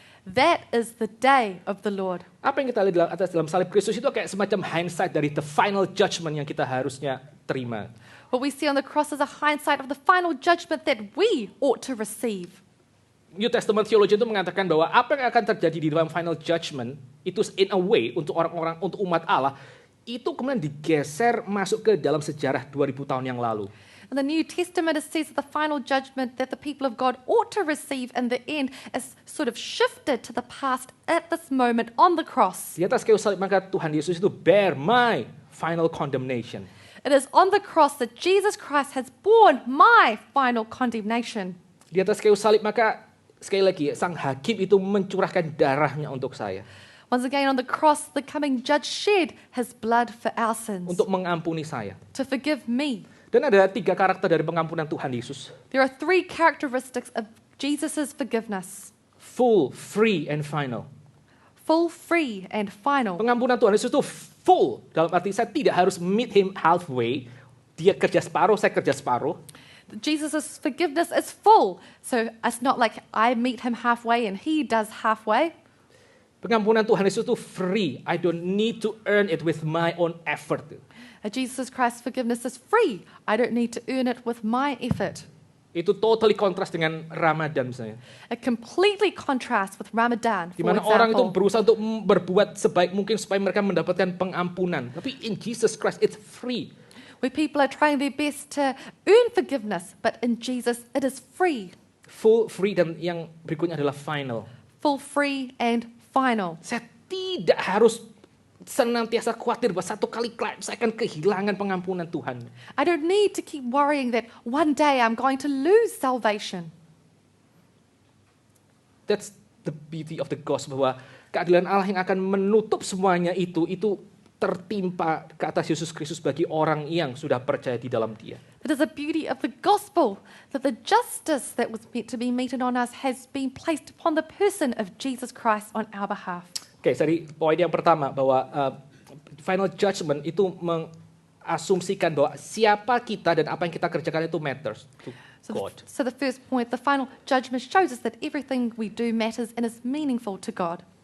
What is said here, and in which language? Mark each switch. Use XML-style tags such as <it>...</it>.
<en>that is the day of the Lord.</en> <id>Apa yang kita lihat dalam salib Kristus itu kayak semacam hindsight dari</id> <en>the final judgment</en> <id>yang kita harusnya terima.</id> <en>What we see on the cross is a hindsight of the final judgment that we ought to receive. New Testament theology</en> <id>itu mengatakan bahwa apa yang akan terjadi di dalam</id> <en>final judgment</en> <id>itu</id> <en>in a way</en> <id>untuk orang-orang, untuk umat Allah, itu kemudian digeser masuk ke dalam sejarah 2000 tahun yang lalu.</id> <en>In the New Testament, it says that the final judgment that the people of God ought to receive in the end is sort of shifted to the past at this moment on the cross.</en> <id>Di atas kayu salib maka Tuhan Yesus itu</id> <en>bear my final condemnation. It is on the cross that Jesus Christ has borne my final condemnation.</en> <id>Di atas kayu salib maka sekali lagi sang hakim itu mencurahkan darahnya untuk saya.</id> <en>Once again, on the cross, the coming judge shed his blood for our sins,</en> <id>Untuk mengampuni saya.</id> <en>to forgive me.</en> <id>Dan ada 3 karakter dari pengampunan Tuhan Yesus.</id> <en>There are 3 characteristics of Jesus' forgiveness: Full, free, and final. full, free, and final.</en> <id>Pengampunan Tuhan Yesus itu full. Dalam arti saya tidak harus</id> <en>meet him halfway.</en> <id>Dia kerja separuh, saya kerja separuh.</id> <en>Jesus' forgiveness is full. So it's not like I meet him halfway and he does halfway.</en> <id>Pengampunan Tuhan Yesus itu free.</id> <en>I don't need to earn it with my own effort. Jesus Christ's forgiveness is free. I don't need to earn it with my effort.</en> <id>Itu totally kontras dengan Ramadan misalnya.</id> <en>It completely contrasts with Ramadan,</en> <id>Di</id> <en>for</en> <id>mana orang itu</id> <en>example,</en> <id>berusaha untuk berbuat sebaik mungkin supaya mereka mendapatkan pengampunan.</id> <en>Tapi in Jesus Christ it's free. where people are trying their best to earn forgiveness, but in Jesus it is free. Full, free,</en> <id>dan yang berikutnya adalah final.</id> <en>Full, free, and final.</en> <id>Saya tidak harus senantiasa khawatir bahwa satu kali saya akan kehilangan pengampunan Tuhan.</id> <en>I don't need to keep worrying that one day I'm going to lose salvation. That's the beauty of the gospel,</en> <id>bahwa keadilan Allah yang akan menutup semuanya itu tertimpa ke atas Yesus Kristus bagi orang yang sudah percaya di dalam Dia.</id> <en>It is the beauty of the gospel that the justice that was meant to be meted on us has been placed upon the person of Jesus Christ on our behalf.</en> <id>Oke, jadi poin yang pertama bahwa</id> <en>final judgment</en> <id>itu mengasumsikan bahwa siapa kita dan apa yang kita kerjakan itu</id> <en>matters to God. So the first point, the final judgment shows us that everything we do matters and is meaningful to God.</en>